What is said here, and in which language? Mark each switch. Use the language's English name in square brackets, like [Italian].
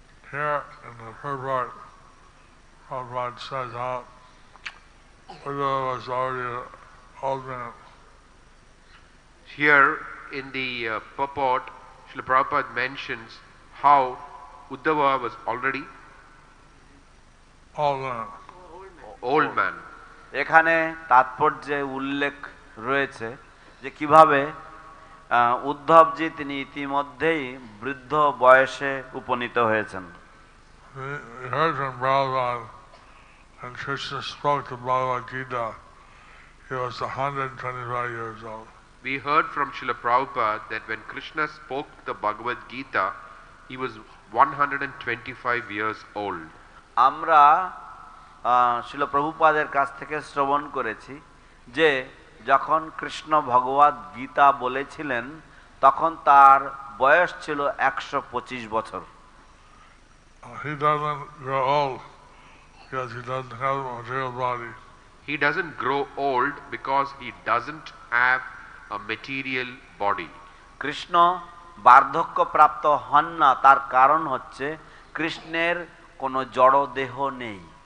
[English] Here in the Purport, Prabhupada says how Uddhava was already an old man. Here in the purport, Srila Prabhupada mentions how Uddhava was already old man. [Bangla] এখানে তাৎপর্যে উল্লেখ রয়েছে যে কিভাবে উদ্ধবজি তিনি ইতিমধ্যেই বৃদ্ধ বয়সে উপনীত হয়েছেন। [English] We heard from Bhagavatam, when Krishna spoke the Bhagavad Gita, he was 125 years old. We heard from Srila Prabhupada that when Krishna spoke the Bhagavad Gita, he was 125 years old. [Bangla] আমরা শিল প্রভুপাদের কাছ থেকে শ্রবণ করেছি যে যখন কৃষ্ণ ভগবদ গীতা বলেছিলেন তখন তার বয়স ছিল 125 বছর। [English] He doesn't grow old because he doesn't have a material body. He doesn't grow old because he doesn't have a material body. [Bangla] Krishna বার্ধক্য প্রাপ্ত হন না, তার কারণ হচ্ছে কৃষ্ণের কোনো জড় দেহ নেই।